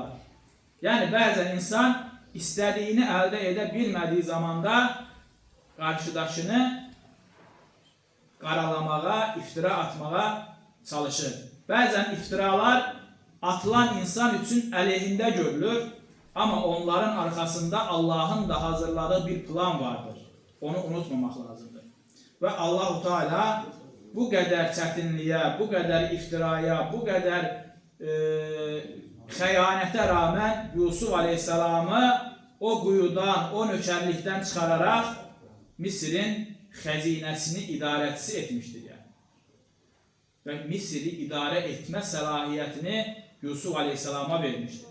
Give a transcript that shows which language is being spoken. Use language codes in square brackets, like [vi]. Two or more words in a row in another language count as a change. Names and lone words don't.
[tr] Yani bazen insan istediğini elde edebilmediği zamanda karşıdaşını qaralamağa, iftira atmağa çalışır. Bazen iftiralar atılan insan için əleyhində görülür, ama onların arkasında Allah'ın da hazırladığı bir plan vardır. Onu unutmamak lazımdır. [az] Ve Allah-u Teala bu qədər çətinliyə, bu qədər iftiraya, bu qədər xəyanətə rağmen Yusuf Aleyhisselamı o quyudan, o nökərlikdən çıxararaq Misirin xəzinəsini idarəçisi etmişdir. Və Misiri idarə etmə səlahiyyətini Yusuf Aleyhisselama vermişdir.